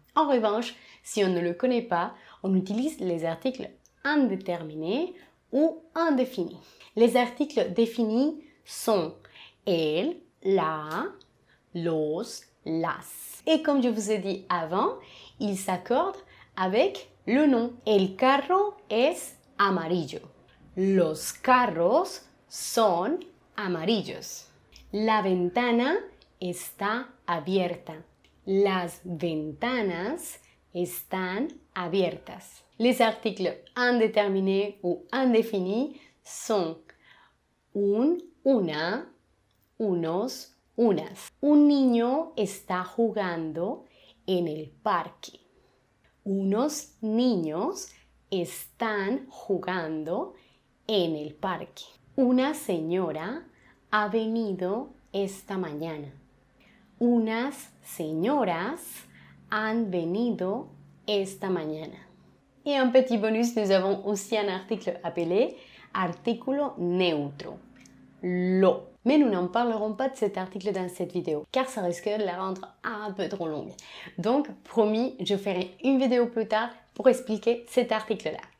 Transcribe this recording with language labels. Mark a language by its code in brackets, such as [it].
[fr] En revanche, si on ne le connaît pas, on utilise les articles indéterminés ou indéfinis. Les articles définis sont el, la, los, las. Et comme je vous ai dit avant, ils s'accordent avec le nom. [es] El carro es amarillo. Los carros son amarillos. La ventana está abierta. Las ventanas están abiertas. [fr] Les articles indéterminés ou indéfinis sont un, una, unos, unas. [es] Un niño está jugando en el parque. Unos niños están jugando en el parque. Una señora ha venido esta mañana. Unas señoras han venido esta mañana. [fr] Et un petit bonus, nous avons aussi un article appelé artículo neutro, lo. Mais nous n'en parlerons pas de cet article dans cette vidéo, car ça risque de la rendre un peu trop longue. Donc, promis, je ferai une vidéo plus tard pour expliquer cet article-là.